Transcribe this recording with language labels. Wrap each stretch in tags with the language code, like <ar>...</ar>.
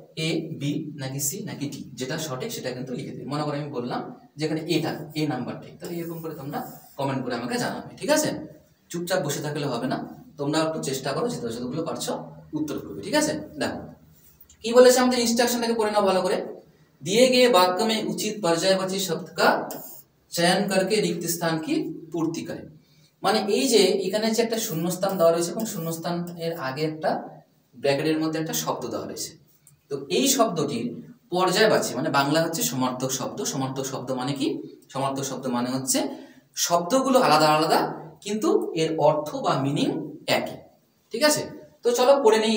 <bn>A B নাকি C নাকি D, যেটা সঠিক সেটা কিন্তু লিখে দিই। মনে করে আমি বললাম যেখানে এটা এ নাম্বার ঠিক, তাহলে এরকম করে তোমরা কমেন্ট করে আমাকে জানাবে, ঠিক আছে? চুপচাপ বসে থাকলে হবে না, তোমরা একটু চেষ্টা করো, যতগুলো পারছো উত্তর করবে, ঠিক আছে? দেখো কি বলেছে আমাদের ইনস্ট্রাকশনটাকে পড়ে নাও ভালো করে।</bn> <hi>दिए गए वाक्य में उचित पर्यायवाची शब्द का चयन करके रिक्त स्थान की पूर्ति करें।</hi> <bn>মানে এই যে এখানে যে একটা শূন্যস্থান দেওয়া রয়েছে এবং শূন্যস্থানের আগে একটা ব্র্যাকেটের মধ্যে একটা শব্দ দেওয়া রয়েছে, তো এই শব্দটির পর্যায়বাচী মানে বাংলা হচ্ছে সমার্থক শব্দ। সমার্থক শব্দ মানে কি? সমার্থক শব্দ মানে হচ্ছে শব্দগুলো আলাদা আলাদা কিন্তু এর অর্থ বা মিনিং একই, ঠিক আছে? তো চলো পড়ে নেই।</bn>